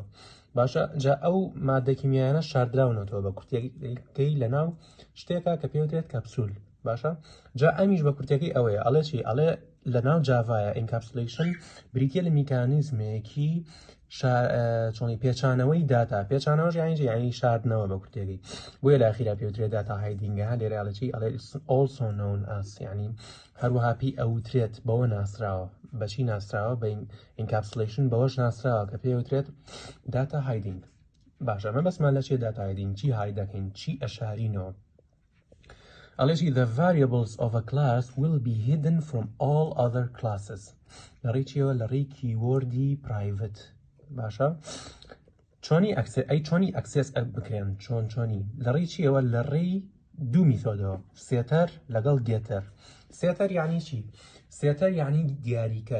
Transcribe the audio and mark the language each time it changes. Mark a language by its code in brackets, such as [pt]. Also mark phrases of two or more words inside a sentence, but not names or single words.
[ckb] باشە جا ئەو مادە کیمیایانە شاردراونەوە بە کورتیەکەی لەناو شتێکە کە پێوترێت کەپسول. باشە جا ئەمیش بە کورتەکەی ئەوەیە ئەڵێ چی؟ ئەڵێ لەناو جاڤایە ئینکاپسولیشن بریتە لە میکانیزمێکی چۆنی پێچانەوەی داتا. پێچانەوەش یعنی شاردنەوە بە کورتێکی، بۆیە لە ئاخیرا پێوترێت [en] data hiding. [ckb] لێرەڵەچی ئەڵێ [en] also known as، [ckb] یعنی هەروەها پێی ئەوترێت بەوە ناسراوە. بەچی ناسراوە؟ بە ئینکاپسولیشن بەوەش ناسراوە کە پێوترێت [en] data hiding. [ckb] باشە مە بەسمان لە چێ [en] data hiding [ckb] چی های دەکەین، چی ئەشارینەوە؟ [en] ئەڵێژی the variables of a class will be hidden from all other classes. [ckb] لەڕێی چیەوە؟ لەڕێی کیوەردی private. باشە چۆنی ئەکسس بکرێن؟ چۆنی لەڕێی چیەوە؟ لەڕێی دوو میثۆدەوە، سێتەر لەگەڵ گێتەر. سێتەر یعنی چی؟ سێتەر یعنی دیاریکەر.